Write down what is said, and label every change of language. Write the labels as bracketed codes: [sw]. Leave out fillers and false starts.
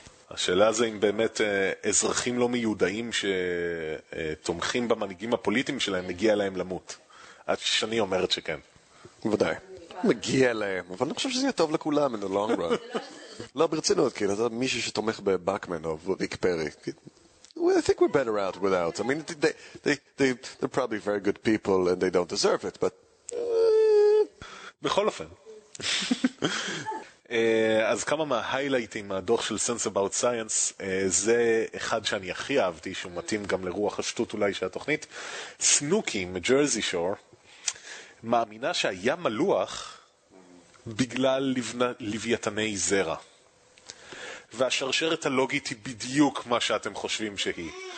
[he] השאלה זה אם באמת אזרחים לא מיודעים שתומכים במנהיגים הפוליטיים שלהם מגיע להם למות. שאני אומרת שכן. ודאי. מגיע להם, אבל אני חושב שזה יהיה טוב לכולם [en] in the long run. [he] לא, ברצינות, כאילו, אתה מישהו שתומך בבקמן או ריק פרי. [en] I think we're better out without. I mean, they're probably very good people and they don't deserve it, but... [he] בכל אופן. אז כמה מההיילייטים מהדוח של Sense About Science, זה אחד שאני הכי אהבתי, שהוא מתאים גם לרוח השטות אולי של התוכנית. סנוקי מג'רזי שור מאמינה שהיה מלוח בגלל לוויתני זרע. והשרשרת הלוגית היא בדיוק מה שאתם חושבים שהיא.